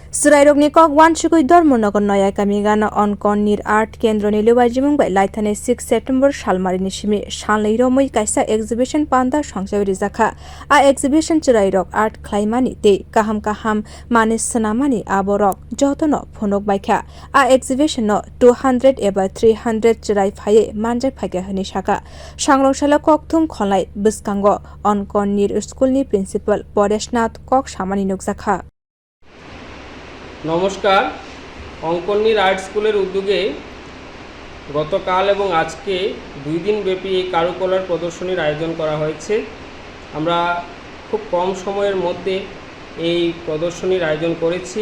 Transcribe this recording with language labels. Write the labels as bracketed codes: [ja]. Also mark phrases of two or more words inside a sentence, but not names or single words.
[trp] Surairokni kok wan shukui Dharmanagar naya kami gana'Ankan nir'art kendra ni lewajimung bai laithane 6 September shalmarini simi shalnai romoi kaisa exhibition panda songsai rwjak a exhibition Surairok art khlaimani te kaham manis sanamani aborok jotono phonok baikha a exhibition no 200 eba 300 churai phaye manjak phaikha hini saka sangrongshalo kokthum kholai bwskango Ankan nir school ni principal Poreshnath kok samani nukjakha। [bn] নমস্কার, অঙ্কন নৃ'আর্ট স্কুলের উদ্যোগে গতকাল এবং আজকে 2 দিন ব্যাপী এই কারুকলার প্রদর্শনীর আয়োজন করা হয়েছে। আমরা খুব কম সময়ের মধ্যে এই প্রদর্শনীর আয়োজন করেছি।